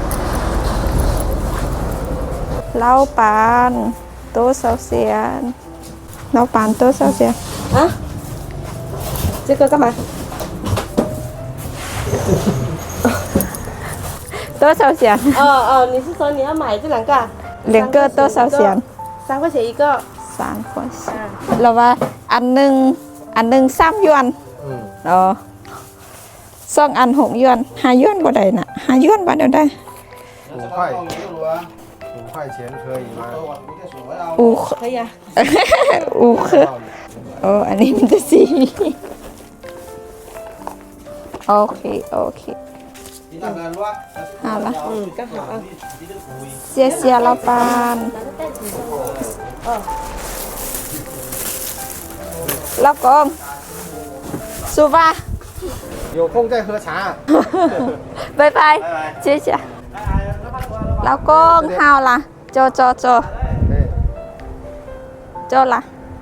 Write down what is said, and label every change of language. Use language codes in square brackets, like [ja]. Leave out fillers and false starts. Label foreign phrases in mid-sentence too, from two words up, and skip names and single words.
[zh] 老闆多少錢老闆多少錢啊？这个干嘛？多少錢哦，你是说你要買這兩個啊？兩個多少錢 3塊錢一個。 [th] 3塊เราว่าอันหนึ่ง3หยวนอ๋อ2อัน6หยวน5หยวนบ่ได้น่ะ5หยวนบ่ได้ [zh] 5 塊錢可以嗎可以啊。 [th] คือโอ้อันนี้มันจะสีโอเค好了 [zh] 刚好啊。谢谢老板老公出发有空再喝茶拜拜谢謝老公好啦做啦